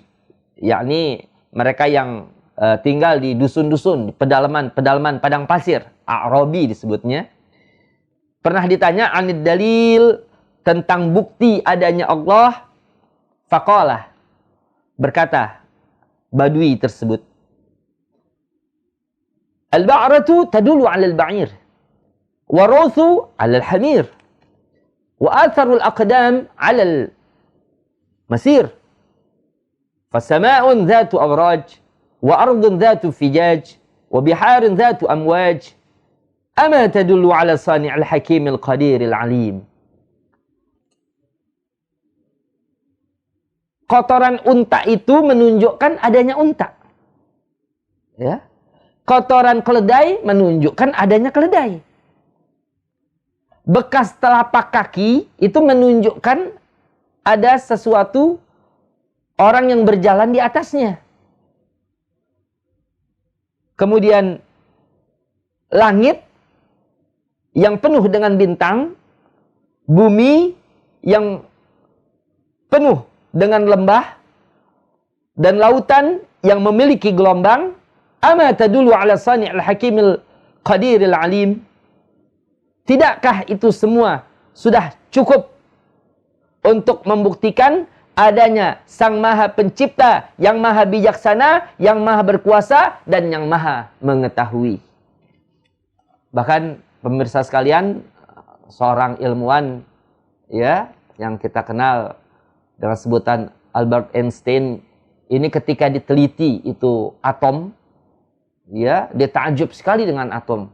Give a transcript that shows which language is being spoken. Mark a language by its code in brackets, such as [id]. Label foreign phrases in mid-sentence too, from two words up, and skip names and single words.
[id] Yakni mereka yang tinggal di dusun-dusun, di pedalaman padang pasir. A'rabi disebutnya. Pernah ditanya [ar] عن الدليل, [id] tentang bukti adanya Allah. Faqala, berkata badui tersebut, [ar] البعرة تدل على البعير، والروث على الحمير، وأثر الأقدام على المسير. فسماء ذات أبراج، وأرض ذات فجاج، وبحار ذات أمواج. أما تدل على الصانع الحكيم القدير العليم. [id] Kotoran unta itu menunjukkan adanya unta. Ya. Kotoran keledai menunjukkan adanya keledai. Bekas telapak kaki itu menunjukkan ada sesuatu orang yang berjalan di atasnya. Kemudian langit yang penuh dengan bintang, bumi yang penuh dengan lembah, dan lautan yang memiliki gelombang. [ar] أما تدل على الصانع الحكيم القدير العليم. [id] Tidakkah itu semua sudah cukup untuk membuktikan adanya Sang Maha Pencipta, yang Maha Bijaksana, yang Maha Berkuasa, dan yang Maha Mengetahui. Bahkan pemirsa sekalian, seorang ilmuwan ya yang kita kenal dengan sebutan Albert Einstein, ini ketika diteliti itu atom, ya, dia takjub sekali dengan atom.